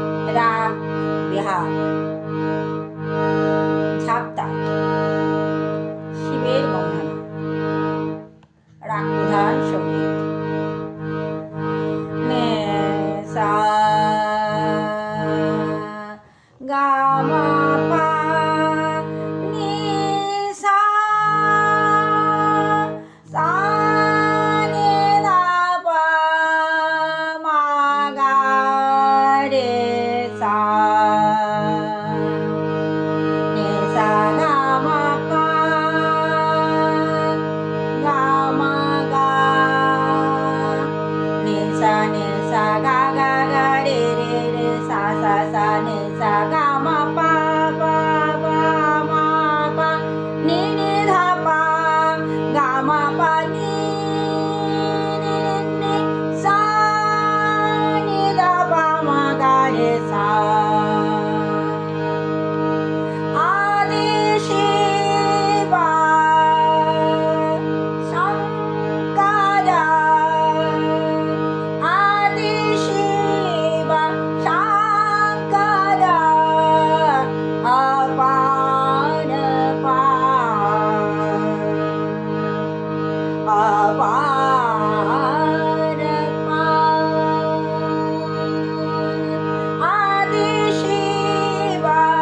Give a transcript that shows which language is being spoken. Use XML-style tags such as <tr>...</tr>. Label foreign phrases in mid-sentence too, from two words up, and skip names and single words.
<bn>রাগ বিহার ঝাপতাল শিবের গৌনানা রাগ প্রধান সংগীত ने सा गा मा पा नि सा सा नि धा पा मा गा रे सा नि सा गा मा पा गा मा गा नि सा गा गा गा रे रे रे सा नि सा गा मा पा पा पा मा पा नि धा पा गा मा पा नि सा नि धा पा मा गा रे सा</bn> <hi>आदि शिवा शंकरा आदि शिवा शंकरा अपार पार अपार पार आदि शिवा</hi>